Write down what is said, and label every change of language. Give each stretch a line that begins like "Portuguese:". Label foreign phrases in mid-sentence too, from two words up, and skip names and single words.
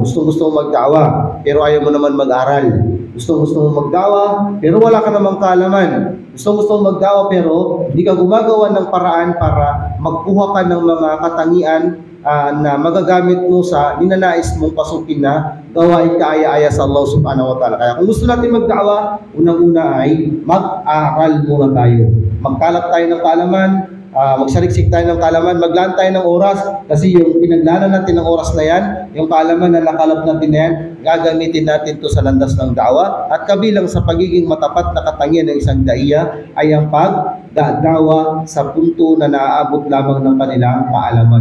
Filipino: Gusto mo magdawa, pero ayaw mo naman mag-aral. Gusto mo magdawa, pero wala ka namang kaalaman. Gusto mo magdawa, pero hindi ka gumagawa ng paraan para magkuha ka ng mga katangian na magagamit mo sa ninanais mong pasukin na gawain kaaya-aya sa Allah
Arabic: سبحانه وتعالى.
Filipino: Kaya kung gusto natin magdawa, unang-una ay mag-aral muna tayo. Magkalap tayo ng kaalaman, magsaliksik tayo ng kaalaman, maglaan tayo ng oras kasi yung pinaglaanan natin ng oras na yan, yung kaalaman na nakalap natin na yan, gagamitin natin to sa landas ng da'wa at kabilang sa pagiging matapat na katangian ng isang daiya ay ang pagdadawa sa punto na naaabot lamang ng kanilang kaalaman.